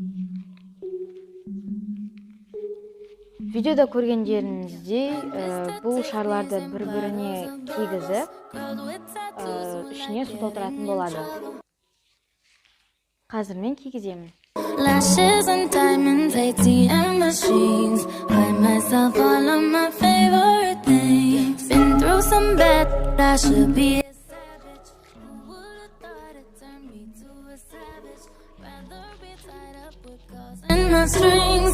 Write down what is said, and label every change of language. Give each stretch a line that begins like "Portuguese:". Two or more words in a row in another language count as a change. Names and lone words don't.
Kazakh: Видеода көргендеріңіздей бұл шарларды бір-біріне кигізіп ішіне су толтыратын болады. Қазір мен кигіземін.
English: Lashes and diamonds, ATM machines. Buy myself all of my favorite things. Been through some bad, but I should be a savage. Who would've thought it turned me to a savage? Rather be tied up with calls and my strings.